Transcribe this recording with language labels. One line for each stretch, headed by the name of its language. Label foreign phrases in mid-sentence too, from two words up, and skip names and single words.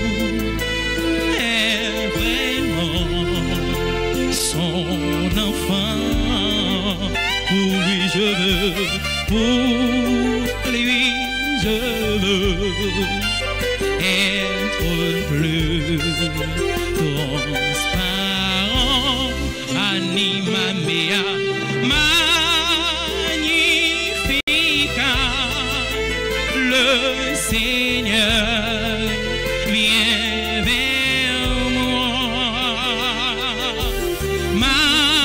French: pour lui je veux être plus transparent,
Latin: anima mea, magnifica,
French: le Seigneur vient vers moi.